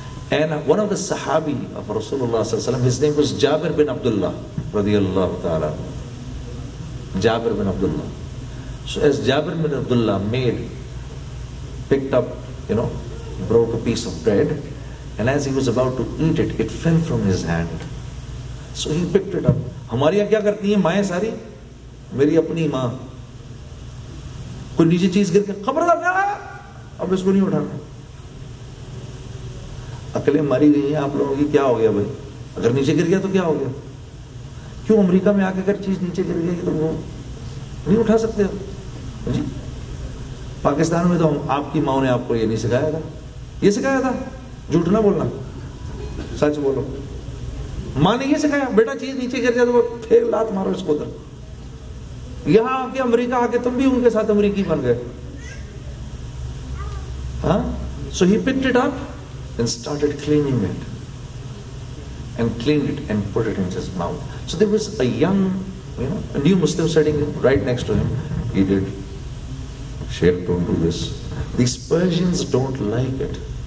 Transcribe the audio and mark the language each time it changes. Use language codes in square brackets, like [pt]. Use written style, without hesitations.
[en] And one of the Sahabi of Rasulullah sallallahu alaihi wasallam, his name was Jabir bin Abdullah radiyallahu ta'ala. Jabir bin Abdullah. So as Jabir bin Abdullah picked up, broke a piece of bread, and as he was about to eat it, it fell from his hand. So he picked it up. [ur] ہماری یہاں کیا کرتی ہیں مائیں ساری, میری اپنی ماں, کوئی نیچے چیز گر کے خبردار کیا, اب اس کو نہیں اٹھانا. عقلیں ماری گئی ہیں آپ لوگوں کی, کیا ہو گیا بھائی, اگر نیچے گر گیا تو کیا ہو گیا. کیوں امریکہ میں آ کے اگر چیز نیچے گر گئی تو وہ نہیں اٹھا سکتے جی. پاکستان میں تو آپ کی ماں نے آپ کو یہ نہیں سکھایا تھا, یہ سکھایا تھا جھوٹ نہ بولنا, سچ بولو. ماں نے یہ سکھایا بیٹا چیز نیچے گر جائے تو پھر لات مارو اس کو ادھر. یہاں آ کے امریکہ آ کے تم بھی ان کے ساتھ امریکی بن گئے. [en] So he picked it up and started cleaning it and cleaned it and put it in his mouth. So there was a young You know, a new Muslim sitting right next to him. He did. Sheikh, don't do this. These Persians don't like it.